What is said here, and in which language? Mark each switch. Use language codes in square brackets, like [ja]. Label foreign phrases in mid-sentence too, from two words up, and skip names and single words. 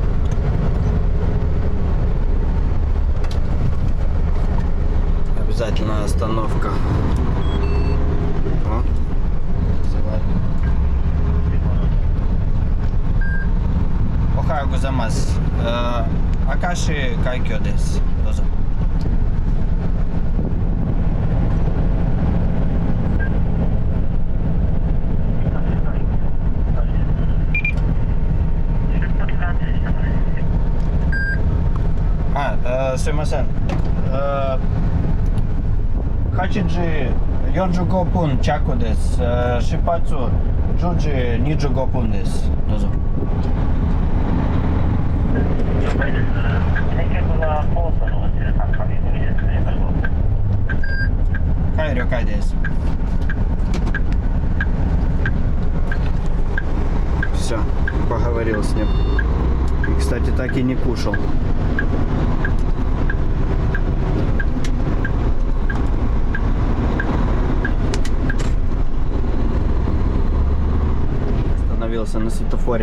[ru] Обязательно остановка. О, вызывает. [ja] おはようございます. 明石海峡です。どうぞ. Sumimasen. 八時四十五分着です. 始発十時二十五分です. Dozo. 了解です。先客はコースの13カメ組ですね。はい、了解です。 [ru] Все, поговорил с ним. И, кстати, так и не кушал. Остановился на светофоре.